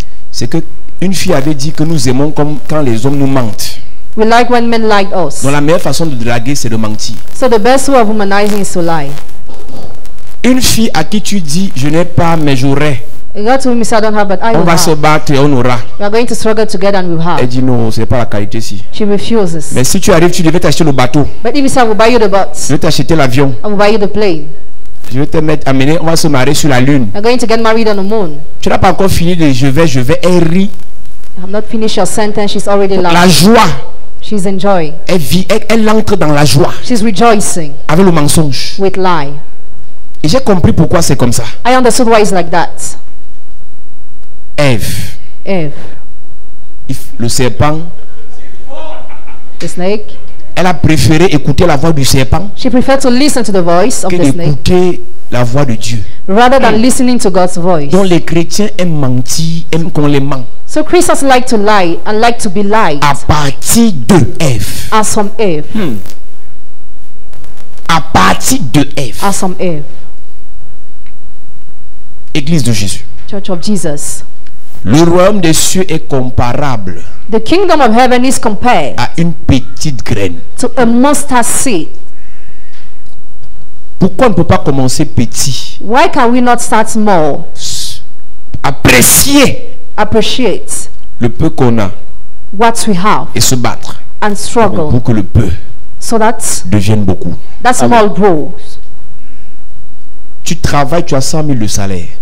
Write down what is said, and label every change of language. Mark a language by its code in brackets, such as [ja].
[fr] C'est que une fille avait dit que nous aimons comme quand les hommes nous mentent. [en] We like when men like us. [fr] Donc la meilleure façon de draguer, c'est de mentir. [en] So the best way of humanizing is to lie. [fr] Une fille à qui tu dis, je n'ai pas, mais j'aurai. [en] A girl told me, I don't have, but I [fr] On [en] will [fr] va se [en] have. [fr] battre et on aura. [en] We are going to struggle together and we'll [fr] Elle [en] have. [fr] dit non, ce n'est pas la qualité ici. [en] She refuses. [fr] Mais si tu arrives, tu devais t'acheter le bateau. [en] But if you say, I will buy you the [fr] Je [en] boat, [fr] vais t'acheter l'avion. [en] I will buy you the plane. [fr] Je vais te mettre, amener, on va se marier sur la lune. [en] You're going to get married on the moon. [fr] Tu n'as pas encore fini de je vais, elle rit. [en] I have not finished your sentence. She's already [fr] La [en] lying. [fr] joie, [en] She's enjoying. [fr] elle vit, elle entre dans la joie [en] She's rejoicing [fr] avec le mensonge. [en] with lie. [fr] Et j'ai compris pourquoi c'est comme ça. [en] I understood why it's like that. [fr] Ève, [en] Eve, [fr] le serpent, [en] the snake, [fr] elle a préféré écouter la voix du serpent [en] she preferred to listen to the voice of [fr] que [en] the snake [fr] d'écouter la voix de Dieu. [en] rather than listening to God's voice. [fr] Donc les chrétiens aiment mentir, aiment qu'on les ment. [en] So Christians like to lie and like to be lied [fr] À partir de Ève. [en] as from Eve. [fr] À partir de Ève. [en] As from Eve. [fr] Église de Jésus. [en] Church of Jesus. [fr] Le royaume des cieux est comparable [en] The kingdom of heaven is compared [fr] à une petite graine. [en] to a mustard seed. [fr] Pourquoi on ne peut pas commencer petit? [en] Why can we not start small? [fr] Apprécier [en] Appreciate [fr] le peu qu'on a [en] what we have [fr] et se battre [en] and struggle [fr] pour que le peu [en] so that [fr] devienne beaucoup. [en] that small grows. [fr] Tu travailles, tu as 100 000 de salaire.